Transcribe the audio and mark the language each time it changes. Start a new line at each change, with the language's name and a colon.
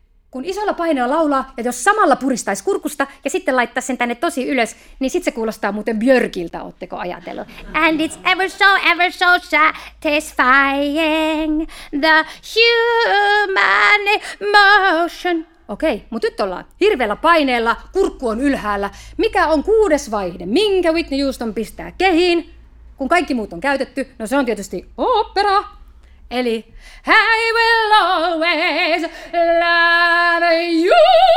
Finnish: Kun isolla paineella laulaa, ja jos samalla puristaisi kurkusta ja sitten laittaisi sen tänne tosi ylös, niin sitten se kuulostaa muuten Björkiltä, ootteko ajatellut?
English: And it's ever so satisfying the human emotion.
Finnish: Okei, mutta nyt ollaan hirveällä paineella, kurkku on ylhäällä. Mikä on kuudes vaihde? Minkä Whitney Houston pistää kehiin? Kun kaikki muut on käytetty, no se on tietysti opera. Eli
English: I will always love you.